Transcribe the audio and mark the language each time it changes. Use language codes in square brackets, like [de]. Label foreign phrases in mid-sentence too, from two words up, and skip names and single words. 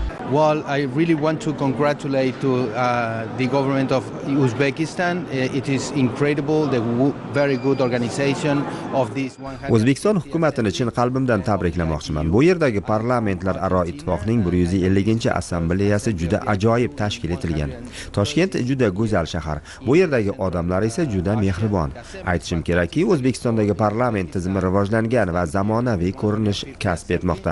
[en] Well, I really want to congratulate to the government of Uzbekistan. It is incredible, the very good organization of this 100. [uz] O'zbekiston hukumatini chin qalbimdan tabriklamoqchiman. Bu yerdagi parlamentlararo ittifoqning 150-assambleyasi juda ajoyib tashkil etilgan. Toshkent juda go'zal shahar. Bu yerdagi odamlar esa juda mehribon. Aytishim kerakki, O'zbekistondagi parlament tizimi rivojlangan va zamonaviy ko'rinish kasb etmoqda.